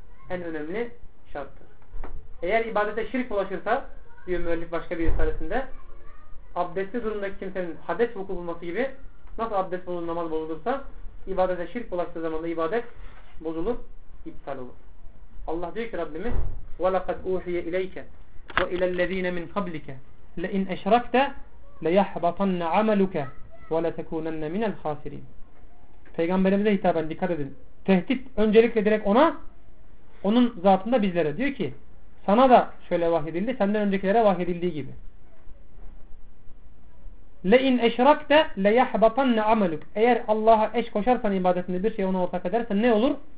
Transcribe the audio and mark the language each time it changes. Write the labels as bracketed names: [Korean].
[Turkish] En önemli şarttır. Eğer ibadete şirk bulaşırsa, diyor müellif başka bir risalesinde, abdestli durumdaki kimsenin hades vuku bulması gibi, nasıl abdest bulunur, namaz bozulursa, ibadete şirk bulaştığı zaman da ibadet bozulur, iptal olur. Allah diyor ki Rabbimiz, [Arabic] وَلَقَدْ اُوْحِيَ اِلَيْكَ وَاِلَى الَّذ۪ينَ مِنْ قَبْلِكَ لَاِنْ اَشْرَكْتَ لَيَحْبَطَنَّ عَمَلُكَ وَلَتَكُونَنَّ مِنَ الْخَاسِرِينَ [Turkish] Peygamberimize hitaben dikkat edin. Tehdit öncelikle direkt ona, onun zatında bizlere. Diyor ki sana da şöyle vahyedildi, senden öncekilere vahyedildiği gibi. [Arabic] لَاِنْ اَشْرَكْتَ لَيَحْبَطَنَّ عَمَلُكَ [Turkish] Eğer Allah'a eş koşarsan ibadetinde bir şey ona ortak edersen ne olur?